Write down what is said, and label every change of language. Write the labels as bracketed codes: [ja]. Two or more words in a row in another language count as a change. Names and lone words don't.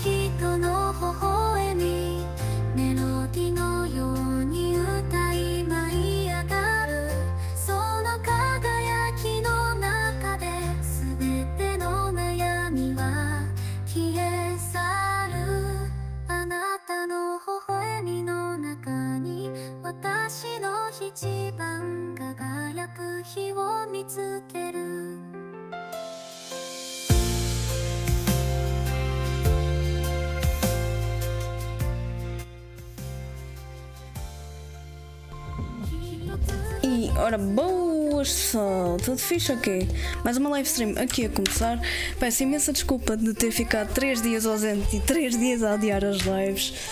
[ja] 人の微笑みメロディのように歌い舞い上がるその輝きの中で全ての悩みは消え去るあなたの微笑みの中に私の一番輝く日を見つける [pt] E ora, boas pessoal, tudo fixe aqui? Mais uma live stream aqui a começar. Peço imensa desculpa de ter ficado 3 dias ausente e 3 dias a adiar as lives.